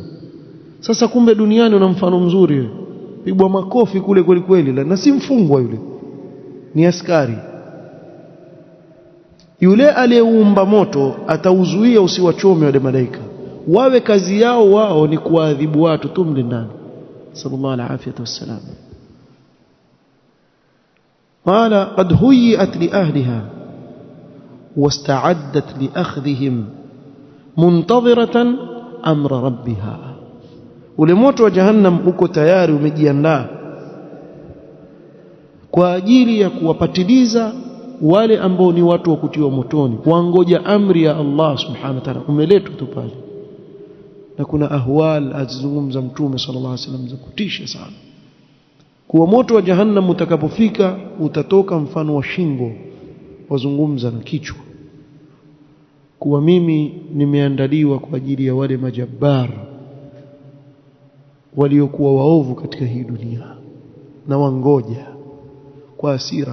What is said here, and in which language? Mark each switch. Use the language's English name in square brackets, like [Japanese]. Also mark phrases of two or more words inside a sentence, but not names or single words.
[Swahili] Sasa kumbe duniani una mfano mzuri wewe, pigwa makofi kule kweli kweli, na si mfungwa yule, ni askari. Yule aliyeumba moto atauzuia usiwachome wale malaika, wawe kazi yao wao ni kuadhibu watu tu mle ndani. [Arabic] صلى الله عليه وسلم قال قد هيئت لأهلها واستعدت لأخذهم منتظرة أمر ربها. [Swahili] Ule moto wa jahannam uko tayari umejiandaa kwa ajili ya kuwapatiliza wale ambao ni watu wa kutiwa motoni, wangoja amri ya Allah [Arabic] سبحانه وتعالى. [Swahili] Umeletwa tu pale, na kuna ahwal azungumza Mtume [Arabic] صلى الله عليه وسلم [Swahili] za kutisha sana, kuwa moto wa jahannam utakapofika utatoka mfano wa shingo, wazungumza na kichwa, kuwa mimi nimeandaliwa kwa ajili ya wale majabbar waliokuwa waovu katika hii dunia, na wangoja kwa hasira.